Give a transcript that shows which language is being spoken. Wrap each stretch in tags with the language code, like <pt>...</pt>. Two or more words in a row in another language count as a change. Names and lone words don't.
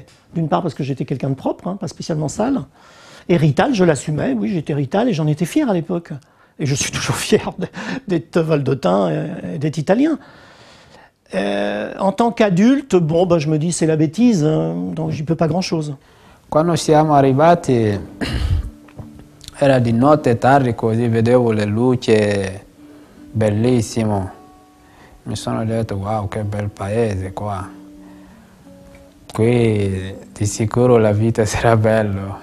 <fr>D'une part parce que j'étais quelqu'un de propre, hein, pas spécialement sale. Et Rital, je l'assumais, oui, j'étais Rital et j'en étais fier à l'époque. Et je suis toujours fier d'être valdôtain et d'être italien. En tant qu'adulte, bon, bah, je me dis c'est la bêtise, donc j'y peux pas grand-chose.</fr> <it>Quando siamo arrivati era di notte tardi, così vedevo le luci, bellissimo. Mi sono detto wow, che bel paese qua. Qui di sicuro la vita sarà bella.</it>